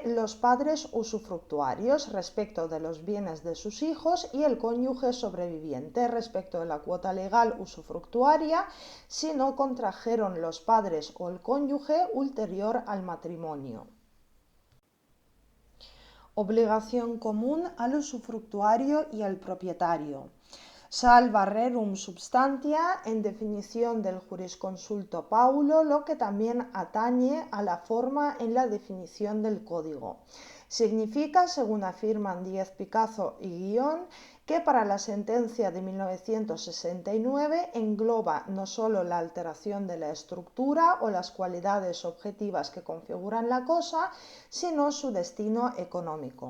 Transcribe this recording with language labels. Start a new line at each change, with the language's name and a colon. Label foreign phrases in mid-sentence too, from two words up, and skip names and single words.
Spanish: Los padres usufructuarios respecto de los bienes de sus hijos y el cónyuge sobreviviente respecto de la cuota legal usufructuaria si no contrajeron los padres o el cónyuge ulterior al matrimonio. Obligación común al usufructuario y al propietario.
Latin: Salva rerum substantia,
Spanish: en definición del jurisconsulto Paulo, lo que también atañe a la forma en la definición del código. Significa, según afirman Díez Picazo y Guión, que para la sentencia de 1969 engloba no solo la alteración de la estructura o las cualidades objetivas que configuran la cosa, sino su destino económico.